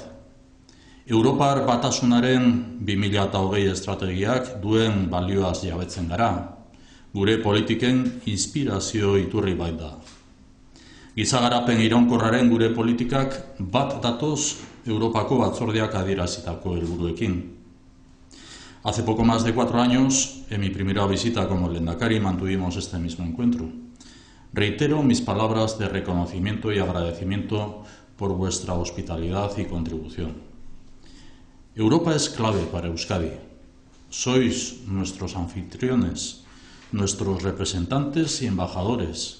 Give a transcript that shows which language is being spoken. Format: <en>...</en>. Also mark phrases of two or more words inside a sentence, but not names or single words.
<eu>Europar Batasunaren 2020 estrategiak duen balioaz jabetzen gara. Gure politiken inspirazio iturri baita. Gizagarapen iraunkorraren gure politikak bat datoz Europako batzordeak adierazitako helburuekin.</eu> <es>Hace poco más de 4 años, en mi primera visita como lehendakari, mantuvimos este mismo encuentro. Reitero mis palabras de reconocimiento y agradecimiento por vuestra hospitalidad y contribución. Europa es clave para Euskadi. Sois nuestros anfitriones, nuestros representantes y embajadores.</es>